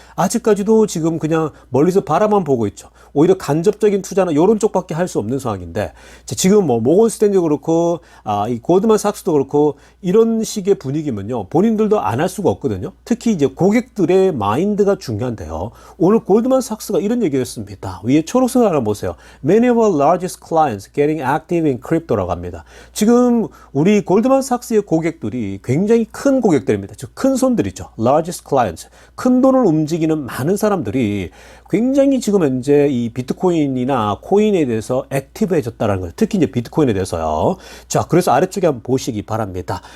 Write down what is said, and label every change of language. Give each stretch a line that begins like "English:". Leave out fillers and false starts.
Korean: 아직까지도 지금 그냥 멀리서 바라만 보고 있죠. 오히려 간접적인 투자나 이런 쪽밖에 할 수 없는 상황인데 지금 뭐 모건 스탠리도 그렇고 이 고드만삭스도 그렇고 이런 식의 분위기면요. 본인들도 안 할 수가 없거든요. 특히 이제 고객들의 마인드가 중요한데요. 오늘 골드만삭스가 이런 얘기를 했습니다. 위에 초록색 하나 보세요.
English: Many of our largest clients getting active in crypto
Korean: 라고 합니다. 지금 우리 골드만삭스의 고객들이 굉장히 큰 고객들입니다. 즉 큰 손들이죠.
English: largest clients.
Korean: 큰 돈을 움직이는 많은 사람들이 굉장히 지금 현재 이 비트코인이나 코인에 대해서 액티브해졌다는 거예요. 특히 이제 비트코인에 대해서요. 자, 그래서 아래쪽에 한번 보시기 바랍니다.